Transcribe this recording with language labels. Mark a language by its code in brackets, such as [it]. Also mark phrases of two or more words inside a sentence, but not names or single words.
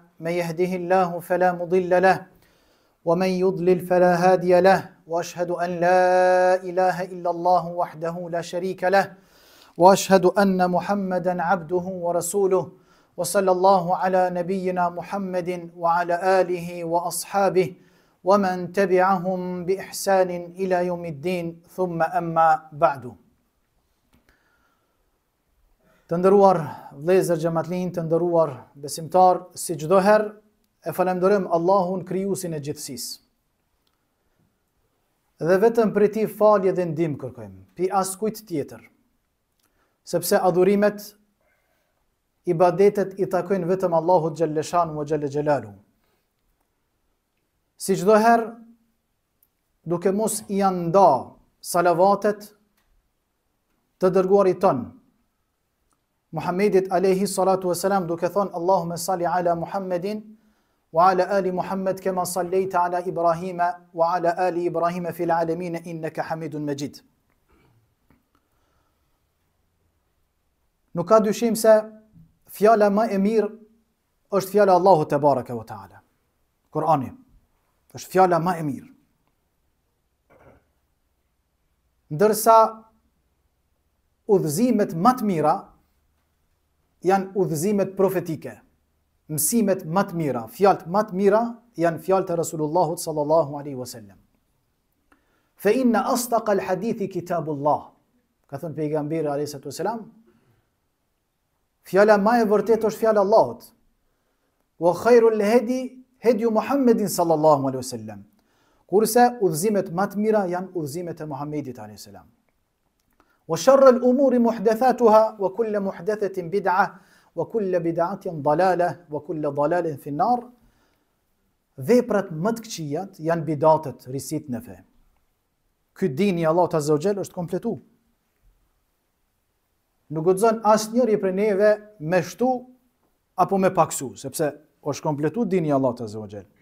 [ar] من يهده الله فلا مضل له ومن يضلل فلا هادي له وأشهد أن لا إله إلا الله وحده لا شريك له وأشهد أن محمدا عبده ورسوله وصلى الله على نبينا محمد وعلى آله وأصحابه ومن تبعهم بإحسان إلى يوم الدين ثم أما بعد. [sq] Të nderuar vëllezër xhamatlin, të nderuar besimtar, si çdo herë e falenderojmë Allahun krijuesin e gjithësisë. Dhe vetëm prej tij falje dhe ndihmë kërkojmë, pi askujt tjetër. Sepse adhurimet, ibadetet i takojnë vetëm Allahut [ar] جل شأنه وجل جلاله. [sq] Si çdo herë, duke mos i nda salavatet të dërguarit ton, Muhammedit [ar] عليه الصلاة والسلام, [sq] duke thonë [ar] اللهم صل على محمد وعلى آل محمد كما صليت على إبراهيم وعلى آل إبراهيم في العالمين إنك حميد مجيد. [sq] Nuk ka dyshim se fjala më e mirë është fjala Allahut [ar] تبارك وتعالى. [sq] Kurani është fjala më e mirë. Ndërsa udhëzimet më të mira janë udhëzimet profetike. Mësimet më të mira, fjalët më të mira janë fjalët e Rasulullahut [ar] صلى الله عليه وسلم. فإن أصدق الحديث كتاب الله. [sq] Ka thënë pejgamberi [ar] عليه الصلاة والسلام, [sq] fjala më e vërtetë është fjala e Allahut. [ar] وخير الهدي هدي محمد صلى الله عليه وسلم. [sq] Kurse udhëzimet më të mira janë udhëzimet e Muhammedit [ar] عليه السلام. وشر الأمور محدثاتها وكل محدثة بدعة وكل بدعة ضلالة وكل ضلالة في النار. [sq] Veprat më të këqijat janë bidatet, risit në fe. Ky dini i Allahut [ar] عز وجل [sq] është kompletu. Nuk guxon asnjëri prej neve me shtu apo me paksu, sepse është kompletu dini i Allahut [ar] عز وجل.